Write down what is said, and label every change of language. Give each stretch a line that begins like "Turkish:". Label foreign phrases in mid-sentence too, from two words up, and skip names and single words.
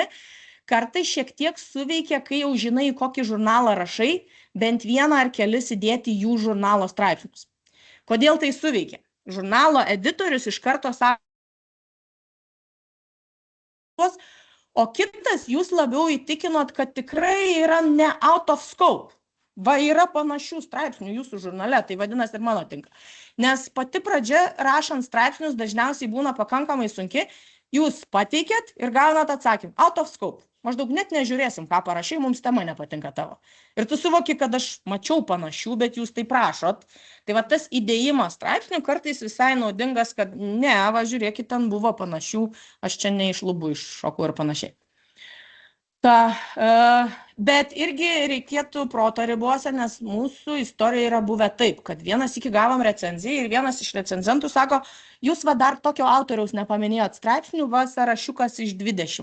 Lithuanian: Kartai šiek tiek suveikia, kai jau žinai, kokį žurnalą rašai, bent vieną ar kelis įdėti jų žurnalo straipsnius. Kodėl tai suveikia? Žurnalo editorius iš karto sako, o kitas jūs labiau įtikinot, kad tikrai yra ne
English: out of scope.
Lithuanian: Va, yra panašių straipsnių jūsų žurnale, tai vadinasi ir mano tinka. Nes pati pradžia rašant straipsnius dažniausiai būna pakankamai sunki, jūs pateikėt ir gaunat atsakymą,
English: out of scope.
Lithuanian: Maždaug net nežiūrėsim, ką parašai, mums tema nepatinka tavo. Ir tu suvoki, kad aš mačiau panašių, bet jūs tai prašot. Tai va, tas įdėjimas straipsnių kartais visai naudingas, kad ne, va, žiūrėkit, ten buvo panašių, aš čia ne iš lubų iššokau ir panašiai. Bet irgi reikėtų proto ribose, nes mūsų istorija yra buvę taip, kad vienas iki gavom recenziją ir vienas iš recenzentų sako, jūs va dar tokio autoriaus nepaminėjot straipsnių, va sąrašiukas iš 20.